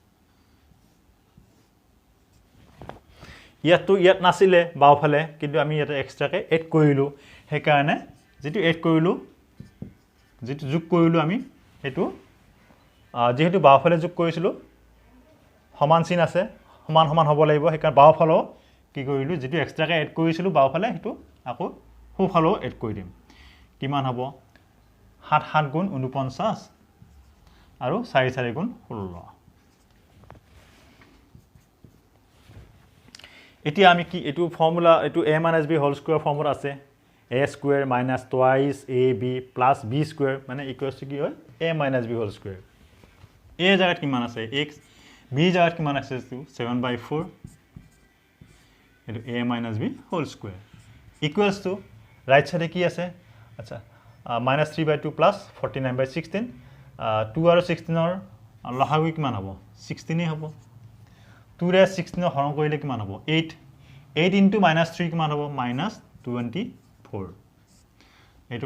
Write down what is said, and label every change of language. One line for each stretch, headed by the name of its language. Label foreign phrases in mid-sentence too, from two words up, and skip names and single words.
Assamese: ইয়াত নাছিলে বাওফালে কিন্তু আমি ইয়াতে
English: extra add
Assamese: কৰিলোঁ সেইকাৰণে যেটো এড কৰিলোঁ যেটো যোগ কৰিলোঁ আমি এটো যেহেতু বাওফালে যোগ কৰিছিলোঁ সমান চিন আছে সমান সমান হ'ব লাগিব সেইকাৰণে বাওফালে কি কৰিলোঁ যেটো
English: extra add
Assamese: কৰিছিলোঁ বাওফালে হেতু আকৌ সোফালেও এড কৰি দিম কিমান হ'ব 7 7 গুণ 49 আৰু 4 4 গুণ 16 এতিয়া আমি কি এটো ফৰ্মুলা এটো a - b
English: whole square formula
Assamese: আছে
English: a square minus twice ab plus b square
Assamese: মানে ইকুৱেলস কি হয় a - b
English: whole square
Assamese: a জায়গাত কিমান আছে x b জায়গাত কিমান আছে 7/4 এটো a - b
English: whole square equals to right side
Assamese: কি আছে আচ্ছা -3/2 প্লাস 49/16 2 আৰু 16 ৰ লসাগু কিমান হ'ব 16 হ'ব 2 ৰে 16 হৰণ কৰিলে কিমান হ'ব 8 8 into -3 কিমান হ'ব -24 এইটো